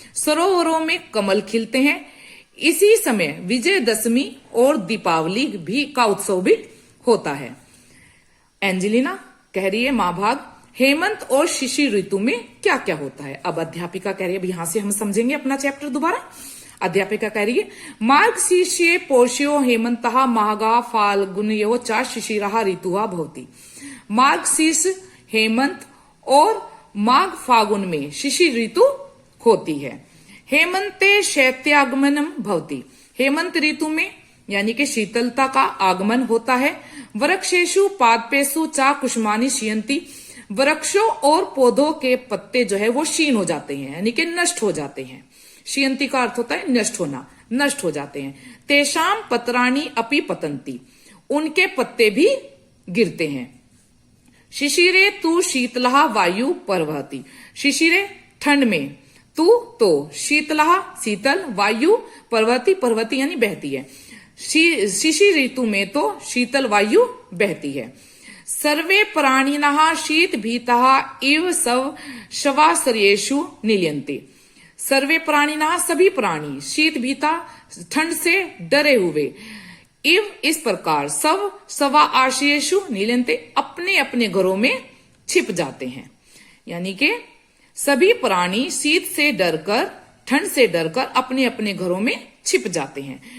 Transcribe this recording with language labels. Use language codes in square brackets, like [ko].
[hi] सरोवरों में कमल खिलते हैं। इसी समय विजयदशमी और दीपावली भी का उत्सव भी होता है। एंजेलिना कह रही है महाभाग, हेमंत और शिशिर ऋतु में क्या क्या होता है। अब अध्यापिका कह रही है, यहां से हम समझेंगे अपना चैप्टर दोबारा। अध्यापिका कह रही है, [sa] मार्गशीर्षे पोष्यो हेमंतः माघा फाल्गुनयो च शिशिरः ऋतुः भवति। [hi] मार्गशीर्ष, हेमंत और माघ फागुन में शिशिर ऋतु होती है। [sa] हेमंते शैत्यागमनम भवति। [hi] हेमंत ऋतु में यानी कि शीतलता का आगमन होता है। [sa] वृक्षेषु पादपेषु च कुसुमानि क्षीयन्ति। [hi] वृक्षों और पौधों के पत्ते जो है वो क्षीण हो जाते हैं यानी कि नष्ट हो जाते हैं। [sa] क्षीयन्ति [hi] का अर्थ होता है नष्ट होना, नष्ट हो जाते हैं। [sa] तेषाम पत्राणि अपि पतन्ति। [hi] उनके पत्ते भी गिरते हैं। [sa] शिशिरे तु शीतलः वायु प्रवहति। शिशिरे [hi] ठंड में, तू तो शीतलः शीतल, [sa] वायु प्रवहति [hi] यानी बहती है। शिशिर ऋतु में तो शीतल वायु बहती है। [sa] सर्वे प्राणिनः शीत भीतः इव शवाश्रयेषु निल्यन्ते। सर्वे प्राणिनः [hi] सभी प्राणी, शीत भीता ठंड से डरे हुए, इव इस प्रकार, [sa] सवा आश्रयेषु निल्यन्ते [hi] अपने अपने घरों में छिप जाते हैं। यानी कि सभी प्राणी शीत से डरकर, ठंड से डरकर अपने अपने घरों में छिप जाते हैं।